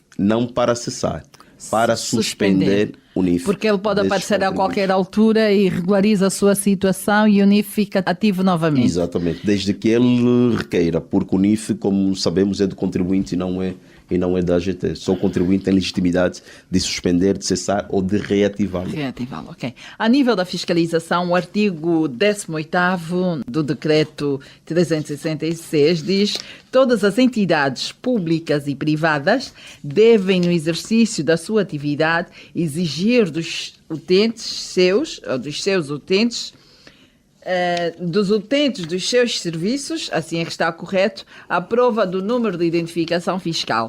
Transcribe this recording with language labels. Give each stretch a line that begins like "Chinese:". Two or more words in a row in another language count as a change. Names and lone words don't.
Portuguese: Não para cessar, para suspender o NIF. Porque ele pode aparecer a qualquer altura e regulariza a sua situação e o NIF fica ativo novamente. Exatamente, desde que ele requeira, porque o NIF, como sabemos, é do contribuinte e não é da AGT. Só o contribuinte tem legitimidade de suspender, de cessar ou de reativá-lo. Reativá-lo, ok. A nível da fiscalização, o artigo 18º do decreto 366 diz: todas as entidades públicas e privadas devem, no exercício da sua atividade, exigir dos seus utentes dos seus serviços, assim é que está correto, a prova do número de identificação fiscal.